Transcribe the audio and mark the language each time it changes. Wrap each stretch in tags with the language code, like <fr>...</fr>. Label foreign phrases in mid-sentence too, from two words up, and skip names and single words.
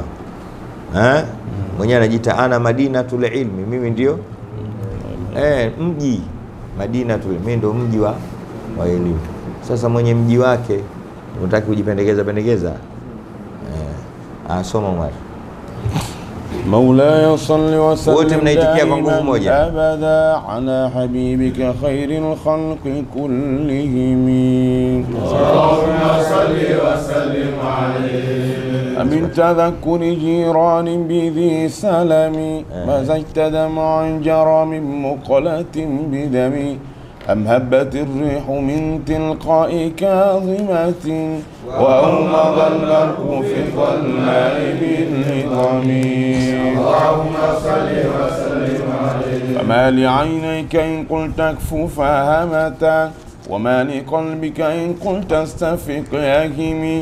<sw>Mwenyewe anajiita</sw> <ar>أنا مدينة العلم,</ar> <sw>mimi ndio mji Madinatul, mimi ndio mji wa elimu. Sasa mwenye mji wake unataka kujipendekeza. Soma Umar.</sw> <ar>مولاي صل وسلم</ar> <sw>wote mnaitikia kwa nguvu moja,</sw> <ar>أبدا على حبيبك خير الخلق كلهم. اللهم صل وسلم عليه من تذكر جيران بذي سلم مزجت دمعا جرى من مقلة بدم أم هبت الريح من تلقاء كاظمة وأومض البرق في الظلماء بالهضم. اللهم صل وسلم عليه. فما لعينيك إن قلت اكففا همتا وما لقلبك إن قلت استفق يهمي.</ar>